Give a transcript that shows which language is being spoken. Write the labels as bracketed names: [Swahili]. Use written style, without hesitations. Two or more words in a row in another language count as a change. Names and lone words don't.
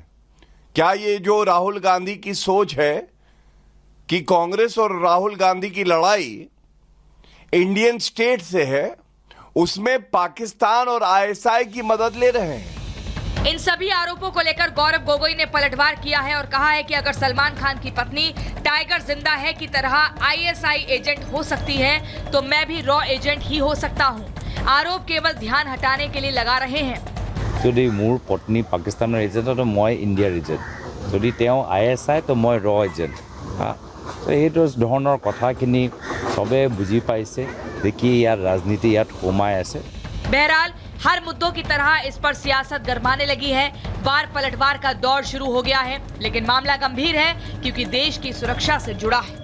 [Hindi] क्या ये जो राहुल गांधी की सोच है कि कांग्रेस और राहुल गांधी की लड़ाई इंडियन स्टेट से है, उसमें पाकिस्तान और आईएसआई की मदद ले रहे हैं? इन सभी आरोपों को लेकर गौरव गोगोई ने पलटवार किया है और कहा है कि अगर सलमान खान की पत्नी टाइगर जिंदा है की तरह आईएसआई एजेंट हो सकती है, तो मैं भी रॉ एजेंट ही हो सकता हूँ। आरोप केवल ध्यान हटाने के लिए लगा रहे हैं। [Assamese] যদি মোৰ পত্নী পাকিস্তানৰ এজেণ্ট তো মই ইণ্ডিয়াৰ এজেণ্ট, যদি তেওঁ আইএছআই তো মই ৰ এজেণ্ট। তো এইটো ধৰণৰ কথাখিনি চবে বুজি পাইছে দেখি ইয়াৰ ৰাজনীতি ইয়াত সোমাই আছে। [Hindi] बहरहाल हर मुद्दों की तरह इस पर सियासत गरमाने लगी है। वार पलटवार का दौर शुरू हो गया है, लेकिन मामला गंभीर है क्योंकि देश की सुरक्षा से जुड़ा है।